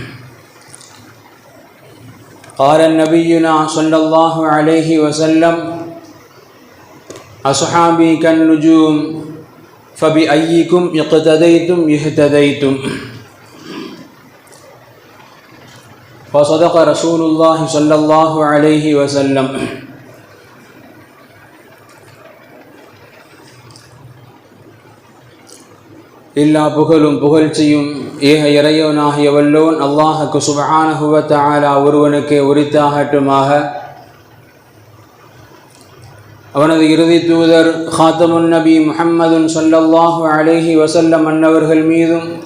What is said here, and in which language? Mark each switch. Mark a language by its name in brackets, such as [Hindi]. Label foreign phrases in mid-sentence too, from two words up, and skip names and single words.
[Arabic] قال نبينا صلى الله عليه وسلم: أصحابي كالنجوم فبأيكم اقتديتم اهتديتم. وصدق رسول الله صلى الله عليه وسلم. [Tamil] எல்லா புகழும் புகழ்ச்சியும் ஏக இறைவனாகிய வல்லோன் அல்லாஹுக்கு [Arabic] سبحانه وتعالى [Tamil] ஒருவனுக்கே உரித்தாகட்டுமாக. அவனது இறுதி தூதர் [Arabic] خاتم النبي محمد صلى الله عليه وسلم [Tamil] அன்னவர்கள் மீதும்,